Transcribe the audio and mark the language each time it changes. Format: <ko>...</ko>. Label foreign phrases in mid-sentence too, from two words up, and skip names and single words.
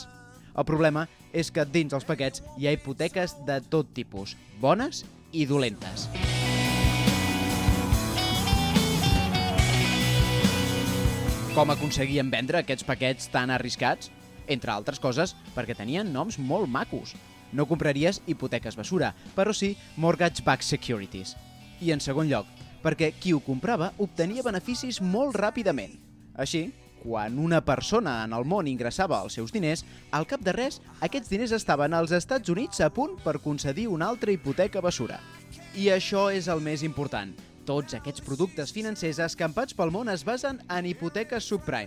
<ca>El problema és que dins els paquets hi ha hipoteques de tot tipus, bones i dolentes. Com aconseguien vendre aquests paquets tan arriscats? Entre altres coses, perquè tenien noms molt macos. No compraries hipoteques basura, però sí</ca> <en>mortgage-backed securities.</en> <ca>I en segon lloc, perquè qui ho comprava obtenia beneficis molt ràpidament. Així, quan una persona en el món ingressava els seus diners, al cap de res, aquests diners estaven als Estats Units a punt per concedir una altra hipoteca basura. I això és el més important. Tots aquests productes financers escampats pel món es basen en hipoteques subprime.</ca>